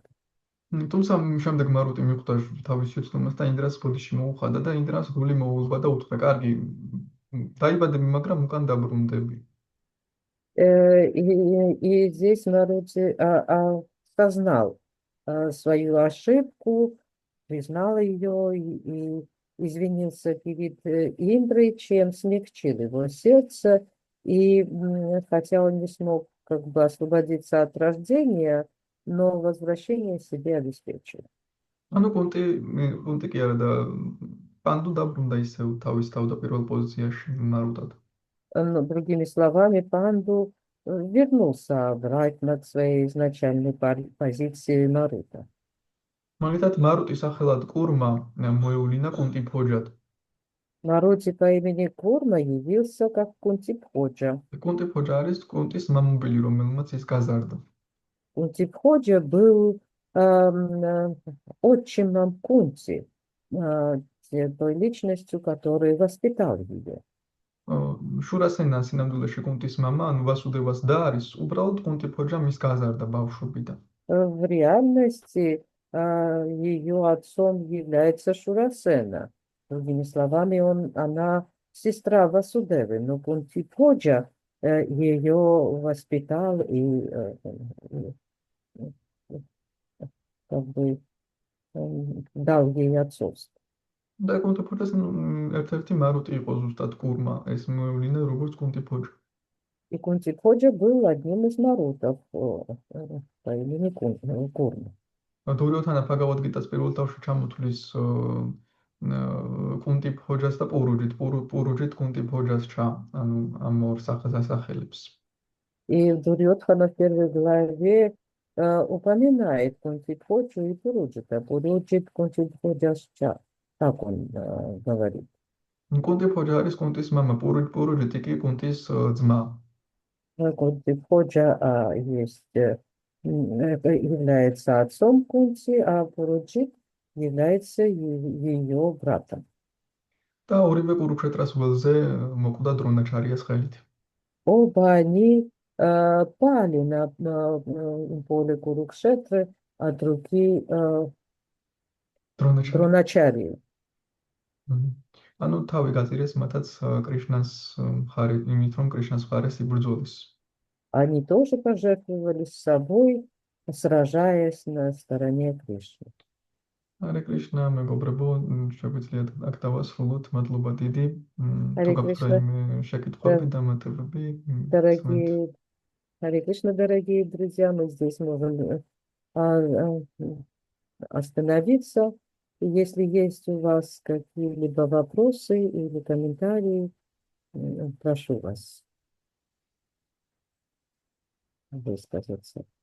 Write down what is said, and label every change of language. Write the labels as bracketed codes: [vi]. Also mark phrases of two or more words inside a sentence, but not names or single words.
[ka] თუმცა შემდეგ მარუტი მიხვდა თავის შეცდომას და ინდრას ბოდიში მოუხადა და ინდრას გული მოუზღვა და უთხრა, კარგი, დაიბადები, მაგრამ უკან დაბრუნდები. [ru] И здесь Марути осознал свою ошибку, признал ее и извинился перед Индрой, чем смягчил его сердце. И хотя он не смог как бы освободиться от рождения, но возвращение себе обеспечил. [ka] ანუ კონტი კი არა და პანდუ დაბრუნდა ისევ თავის თავდაპირველ პოზიციაში მარუტად. [ru] Но, другими словами, Панду вернулся обратно к своей изначальной позиции Марута. [ka] მაგალითად, მარუტი სახელად კურმა მოევლინა კუნტიფოჯად. [ru] Марути по имени Курма явился как Кунтипходжа. [ka] კუნტიფოჯა არის კუნტის მამობილი, რომელმაც ის გაზარდა. [ru] Кунтипходжа был отчимом Кунти, той личностью, который воспитал ее. [ka] შურასენა სინამდვილეში კუნტის მამა, ანუ ვასუდევას და არის, უბრალოდ კუნტიფოჯა მის გაზარდა ბავშვობიდან. [ru] В реальности ее отцом является Шурасена. Другими словами, она сестра Васудевы, но Кунтиподжа ее воспитал и как бы дал ей отцовство. და კუნტიფოჯას ერთ-ერთი марути იყო ზუსტად კურმა, ეს მოევლინა როგორც კუნტიფოჯა. И Кунтиподжа был одним из марутов по имени Курма. დურიოთანა ფაგავადგიტას პირველ თავში ჩამოთვლის კუნტიფოჯას და პურუჯით კუნტიფოჯას ჩა, ანუ ამ ორ სახელს ასახელებს. И Дурьотхана в первой главе упоминает Кунтиподжу и Пуруджита. [sa] पुरुजित् कुन्तिभोजश्च. [ru] Так он говорит. [ka] კუნტიფოჯა არის კუნტის მამა, პურუჯიტი კი კუნტის ძმა. [ru] Кунтиподжа является отцом Кунти, а Пуруджит является ее братом. [ka] და ორივე კურუქშეტრას ველზე მოკვდა დრონაჩარიას ხელით. [ru] Оба они пали на поле Курукшетры, а другие Дроначарии. [ka] ანუ თავი გაწირეს მათაც კრიშნას მხარე, იმით რომ კრიშნას მხარეს იბრძოლის. [ru] Они тоже пожертвовали собой, сражаясь на стороне Кришны. Аре Кришна, [ka] მეგობრებო, შეგვიძლიათ აქ დავასრულოთ. მადლობა დიდი. თუ გაქვთ რაიმე შეკითხვები, დამატებები, [ru] Харе Кришна, дорогие друзья, мы здесь можем остановиться. Если есть у вас какие-либо вопросы или комментарии, прошу вас высказаться.